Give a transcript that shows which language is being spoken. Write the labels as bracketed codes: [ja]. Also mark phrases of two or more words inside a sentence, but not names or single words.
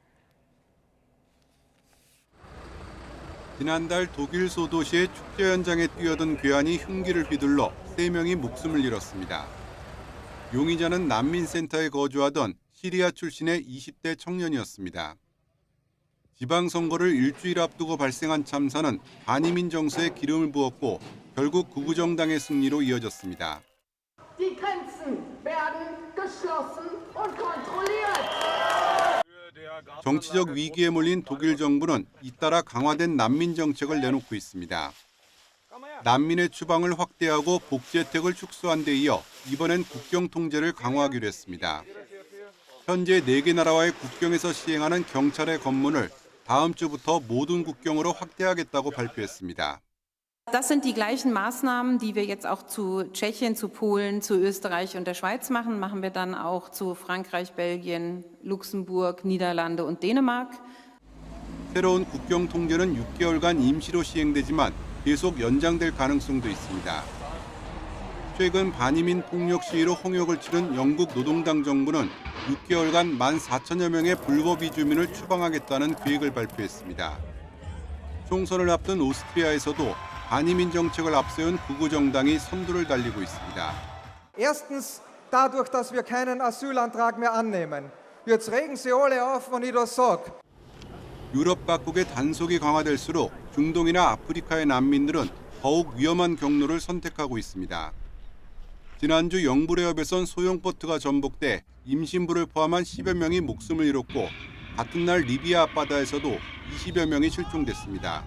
[ko] 지난달 독일 소도시의 축제 현장에 뛰어든 괴한이 흉기를 휘둘러 3명이 목숨을 잃었습니다. 용의자는 난민센터에 거주하던 시리아 출신의 20대 청년이었습니다. 지방선거를 일주일 앞두고 발생한 참사는 반이민 정서에 기름을 부었고 결국 구구정당의 승리로 이어졌습니다. [de] Die Grenzen werden geschlossen und kontrolliert. [ko] 정치적 위기에 몰린 독일 정부는 잇따라 강화된 난민 정책을 내놓고 있습니다. 난민의 추방을 확대하고 복지 혜택을 축소한 데 이어 이번엔 국경 통제를 강화하기로 했습니다. 현재 4개 나라와의 국경에서 시행하는 경찰의 검문을 다음 주부터 모든 국경으로 확대하겠다고 발표했습니다. [de] Das sind die gleichen Maßnahmen, die wir jetzt auch zu Tschechien, zu Polen, zu Österreich und der Schweiz machen, machen wir dann auch zu Frankreich, Belgien, Luxemburg, Niederlande und Dänemark. [ko] 새로운 국경 통제는 6개월간 임시로 시행되지만 계속 연장될 가능성도 있습니다. 최근 반이민 폭력 시위로 홍역을 치른 영국 노동당 정부는 6개월간 14,000여 명의 불법 이주민을 추방하겠다는 계획을 발표했습니다. 총선을 앞둔 오스트리아에서도 반이민 정책을 앞세운 구구정당이 선두를 달리고 있습니다. [de] Erstens dadurch, dass wir keinen Asylantrag mehr annehmen. Jetzt regen Sie alle auf, wenn ich das sage. [ko] 유럽 각국의 단속이 강화될수록 중동이나 아프리카의 난민들은 더욱 위험한 경로를 선택하고 있습니다. 지난주 영불해협에선 소형보트가 전복돼 임신부를 포함한 10여 명이 목숨을 잃었고 같은 날 리비아 앞바다에서도 20여 명이 실종됐습니다.